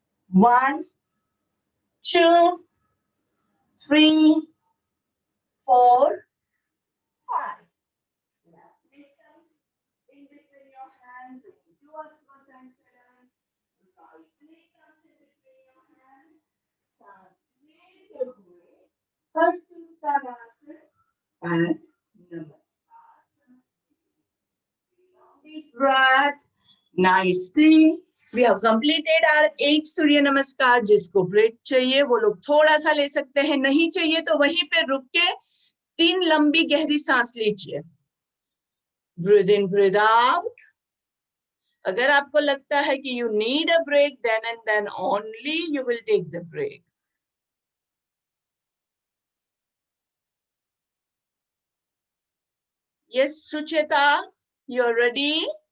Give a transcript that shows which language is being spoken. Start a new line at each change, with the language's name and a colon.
English: 1, 2, 3, 4, 5. Left leg comes in between your hands into Asvasanchalan. Right leg comes in between your hands.
Hindi: सांस लेते हुए हस्तुत्तानासन and Namaskar.
English: Deep breath. Nicely. We have completed our 8 surya namaskar.
Hindi: जिसको break चाहिए वो लोग थोड़ा सा ले सकते हैं, नहीं चाहिए तो वहीं पे रुक के 3 लंबी गहरी सांस लीजिए.
English: Breathe in, breathe out.
Hindi: अगर आपको लगता है कि
English: you need a break, then and then only you will take the break. Yes, Sucheta, you're ready?